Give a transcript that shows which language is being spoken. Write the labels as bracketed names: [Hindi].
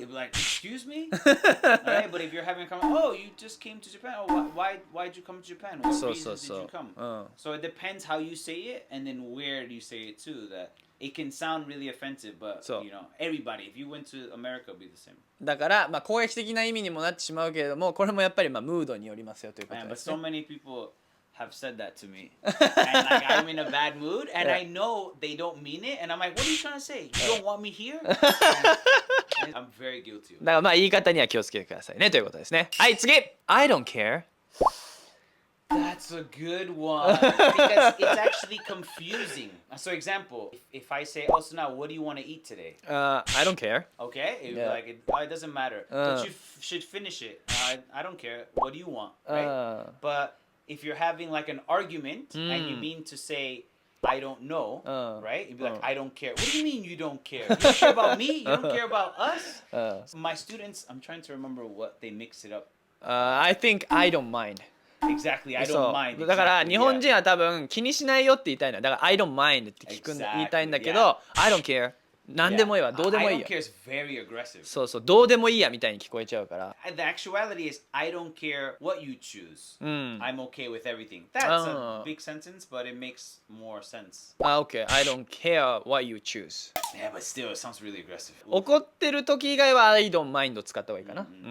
[English] You'd be like, excuse me? Right? But if you're having a conversation, oh, you just came to Japan. Oh, why'd you come to Japan? What reasons did you come? So it depends how you say it and then where do you say it too. That it can sound really offensive, but everybody, if you went to America, it'd be the same. [Japanese] だから、まあ、攻撃的な意味にもなってしまうけれども、これもやっぱりまあムードによりますよということ [English] Man, but [Japanese] すね。 [English] so many people have said that to me. And like I'm in a bad mood and I know they don't mean it. And I'm like, what are you trying to say? You don't want me here? And I'm very guilty. [Japanese] だからまあ言い方には気をつけてくださいねということですね。はい、次 [English] I don't care. That's a good one. Because it's actually confusing. So example, if I say, oh, so now what do you want to eat today? I don't care. Okay? It doesn't matter. But you should finish it. I don't care. What do you want? Right? But if you're having like an argument and you mean to say, I don't know, right? You'd be like, I don't care. What do you mean you don't care? You don't care about me? You don't care about us? My students, I'm trying to remember what they mix it up. I think I don't mind. Exactly, I don't mind. [Japanese] だから [English] Exactly, [Japanese] 日本人は多分気にしないよって言いたいの。だから [English] I don't mind [Japanese] って言いたいんだけど [English] I don't care [Japanese] 何でもいいわどうでもいい [English] I [Japanese] よ [English] don't care is very aggressive. [Japanese] そうそうどうでもいいやみたいに聞こえちゃうから [English] The actuality is I don't care what you choose. I'm okay with everything. That's a big sentence, but it makes more sense. Okay, I don't care what you choose. Yeah, but still, it sounds really aggressive. [Japanese] 怒ってる時以外は [English] I don't mind [Japanese] を使った方がいいかな。